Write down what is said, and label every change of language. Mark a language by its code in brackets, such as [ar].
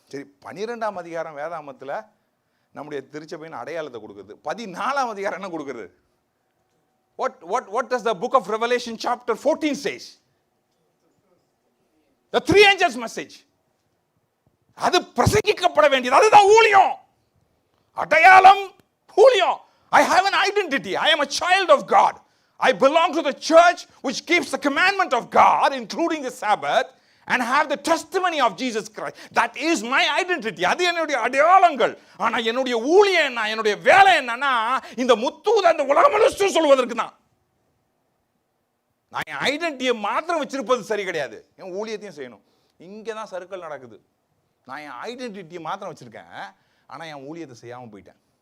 [ta] சரி, 12ஆம் அதிகாரம் வேதாமத்தில் நம்முடைய திருச்சபையின் அடையாளத்தை கொடுக்குது. 14ஆம் அதிகாரம் என்ன கொடுக்குறது? [en] What does the book of Revelation chapter 14 says? The three angels message. [ta] அது பிரசங்கிக்கப்பட வேண்டியது. அதுதான் ஊழியம். அடையாளம் ஊழியம். [en] I have an identity. I am a child of God. I belong to the church which keeps the commandment of God, including the Sabbath, and have the testimony of Jesus Christ. That is my identity. [ta] அது என்னுடைய அடையாளங்கள். ஆனா என்னுடைய ஊழியம் என்ன, என்னுடைய வேலை என்னன்னா இந்த முத்தூத அந்த உலகம் முழுசும் சொல்வதற்கு தான். நான் என் ஐடென்டிட்டியை மாத்திரம் வச்சிருப்பது சரி கிடையாது, என் ஊழியத்தையும் செய்யணும். இங்கே தான் சர்க்கிள் நடக்குது. நான் என் ஐடென்டிட்டியை மாத்திரம் வச்சிருக்கேன், ஆனால் என் ஊழியத்தை செய்யாமல் போயிட்டேன்.